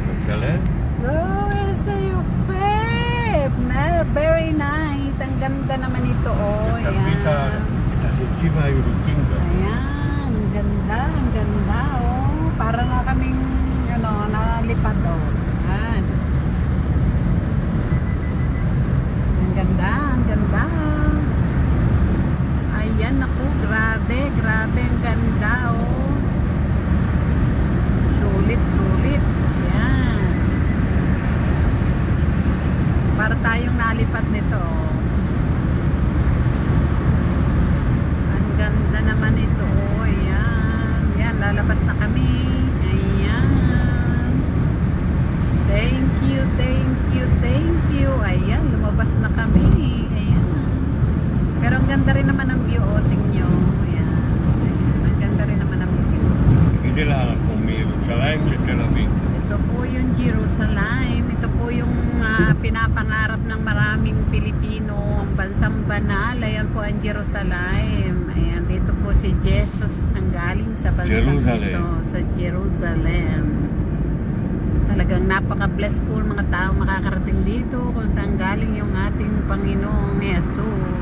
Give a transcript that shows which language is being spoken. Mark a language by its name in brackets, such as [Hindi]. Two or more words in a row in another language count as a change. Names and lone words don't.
[English] Jerusalem? Oh, yes, you babe. Very nice. [Filipino] Ang ganda naman ito, oh. Ayan. [Hebrew] את החצים הירוקים גם. [Filipino] Ayan, ang ganda, oh. Para na kaming, nalipad, oh. Ayan. Ang ganda. Ayan, naku, grabe, ang ganda, oh. Sulit. Ayan. Para tayong nalipad nito, oh. Ganda naman ito, oh, ayan. Yan, lalabas na kami. Ayan. [English] Thank you. [Filipino] Ayan, lumabas na kami. Ayan. Pero ang ganda rin naman ang view, oh, tingnan nyo. Ayan. Ang ganda rin naman ang view. Hindi lang ako Jerusalem [Hebrew] לתל אביב. [Filipino] Ito po yung Jerusalem. Ito po yung pinapangarap ng maraming Pilipino, ang bansang banal. Ayan po ang Jerusalem. Ayan, dito po si Jesus nanggaling sa bansang ito, sa Jerusalem. Talagang napaka-bless po ng mga tao makakarating dito kung saan galing yung ating Panginoong Jesus.